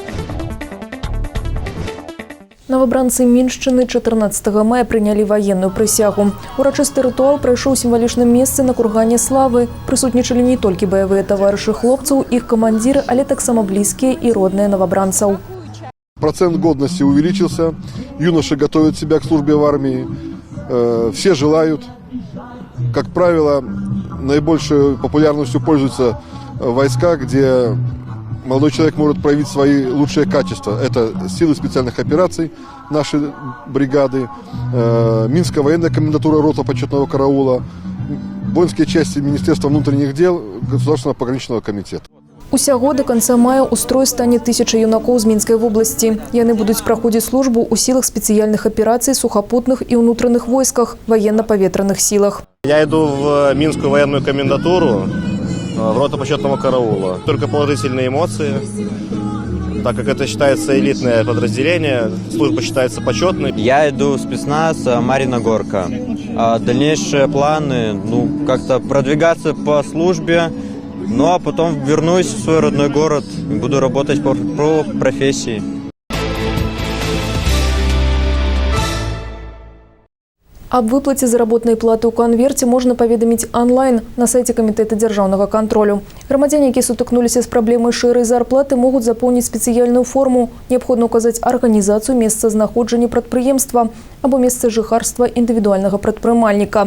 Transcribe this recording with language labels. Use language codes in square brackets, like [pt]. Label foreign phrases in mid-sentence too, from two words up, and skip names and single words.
[be] Новабранцы Міншчыны 14 мая прынялі ваенную прысягу. Урачысты рытуал прайшоў у сімвалічным месцы на кургане славы. Прысутнічалі не толькі баявыя таварышы хлопцаў, іх камандзіры, але таксама блізкія і родныя новабранцаў. [ru] Процент годности увеличился, юноши готовят себя к службе в армии, все желают. Как правило, наибольшей популярностью пользуются войска, где молодой человек может проявить свои лучшие качества. Это силы специальных операций нашей бригады, Минская военная комендатура рота почетного караула, воинские части Министерства внутренних дел, Государственного пограничного комитета. [be] Усяго [ru] до конца мая [be] ў строй стане 1000 юнакоў з Мінскай вобласці. Яны будуць праходзіць службу ў сілах спецыяльных аперацый, сухапутных і ўнутраных войсках, военно-паветраных силах. [ru] Я иду в Минскую военную комендатуру, в роту почетного караула. Только положительные эмоции, так как это считается элитное подразделение, служба считается почетной. Я иду в спецназ Марина Горка. Дальнейшие планы, как-то продвигаться по службе, а потом вернусь в свой родной город и буду работать по профессии. [be] Аб выплаце заработнай платы ў канверце можна паведаміць онлайн на сайце Камітэта дзяржаўнага кантролю. Грамадзяне, якія сутыкнуліся з праблемай шэрай зарплаты, могуць запоўніць спецыяльную форму. Неабходна ўказаць арганізацыю месцазнаходжання прадпрыемства або месца жыхарства індывідуальнага прадпрымальніка.